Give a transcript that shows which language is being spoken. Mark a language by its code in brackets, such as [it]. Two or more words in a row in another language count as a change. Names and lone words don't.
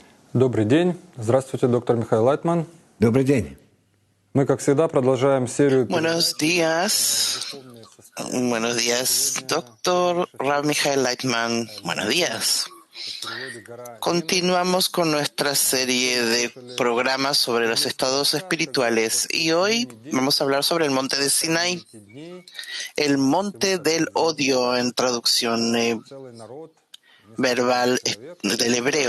[ru] Добрый день. Здравствуйте, доктор Михаил Лайтман. Добрый день. Мы, как всегда, продолжаем серию [es] Buenos días. Buenos días, doctor Rav Michael Leitman. Buenos días. Continuamos con nuestra serie de programas sobre los estados espirituales y hoy vamos a hablar sobre el monte de Sinai, el monte del odio en traducción verbal del hebreo.